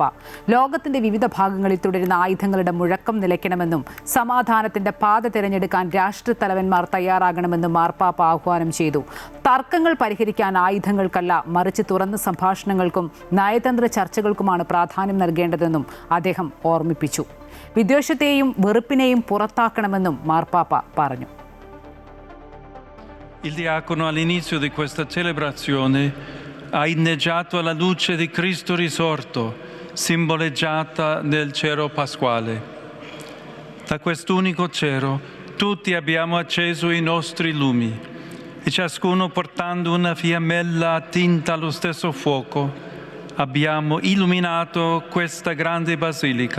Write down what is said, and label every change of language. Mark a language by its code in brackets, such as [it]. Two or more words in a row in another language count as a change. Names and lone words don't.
[ml] ലോകത്തിന്റെ വിവിധ ഭാഗങ്ങളിൽ തുടരുന്ന ആയുധങ്ങളുടെ മുഴക്കം നിലയ്ക്കണമെന്നും സമാധാനത്തിന്റെ പാത തിരഞ്ഞെടുക്കാൻ രാഷ്ട്രത്തലവന്മാർ തയ്യാറാകണമെന്നും മാർപ്പാപ്പ ആഹ്വാനം ചെയ്തു. തർക്കങ്ങൾ പരിഹരിക്കാൻ ആയുധങ്ങൾക്കല്ല, മറിച്ച് തുറന്ന സംഭാഷണങ്ങൾക്കും നയതന്ത്ര ചർച്ചകൾക്കുമാണ് പ്രാധാന്യം നൽകേണ്ടതെന്നും അദ്ദേഹം ഓർമ്മിപ്പിച്ചു. വിദ്വേഷത്തെയും വെറുപ്പിനെയും പുറത്താക്കണമെന്നും മാർപ്പാപ്പ പറഞ്ഞു. [it] Il diacono all'inizio di questa celebrazione ha inneggiato alla luce di Cristo risorto, simboleggiata nel cero pasquale. Da quest'unico cero tutti abbiamo acceso i nostri lumi e ciascuno portando una fiammella attinta allo stesso fuoco abbiamo illuminato questa grande basilica.